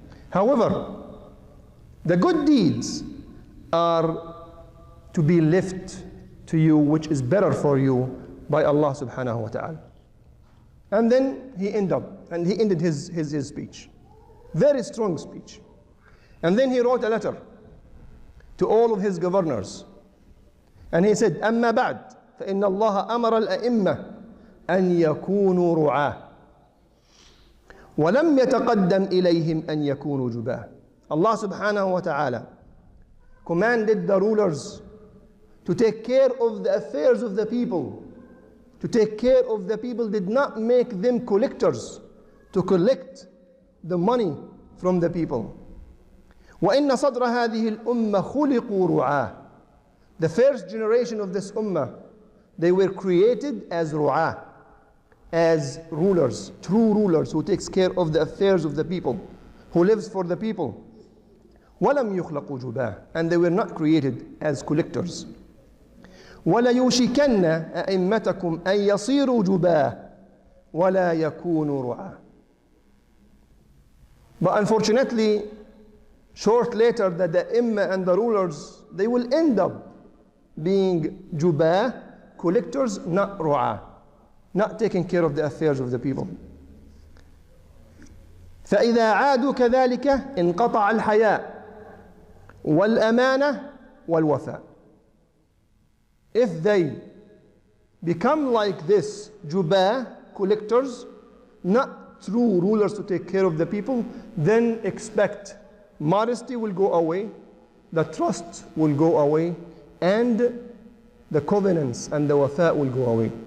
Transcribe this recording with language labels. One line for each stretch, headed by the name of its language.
English: However, the good deeds are to be left to you, which is better for you by Allah subhanahu wa ta'ala. And then he ended his speech. Very strong speech. And then he wrote a letter to all of his governors. And he said,
Arabic: أما بعد فإن الله أمر الأئمة أن يكونوا رعاة ولم يتقدم إليهم أن يكونوا جباه.
English: Allah subhanahu wa ta'ala commanded the rulers to take care of the affairs of the people. To take care of the people did not make them collectors to collect the money from the people.
Arabic: وَإِنَّ صَدْرَ هَذِهِ الْأُمَّةِ خُلِقُوا رُعَاةً.
English: The first generation of this ummah, they were created as ru'ah, as rulers, true rulers who takes care of the affairs of the people, who lives for the people.
Arabic: وَلَمْ يُخْلَقُوا جُبَاهًا.
English: And they were not created as collectors.
Arabic: وَلَيُوشِكَنَّ أَئِمَّتَكُمْ أَن يَصِيرُوا جُبَاهًا وَلَا يَكُونُوا رُعَاةً.
English: But unfortunately, short later, that the imma and the rulers, they will end up being jubah, collectors, not ru'ah, not taking care of the affairs of the people.
Arabic: فإذا عادوا كذلك انقطع الحياء والأمانة والوفاء.
English: If they become like this, jubah, collectors, not true rulers to take care of the people, then expect modesty will go away, the trust will go away, and the covenants and the wafa will go away.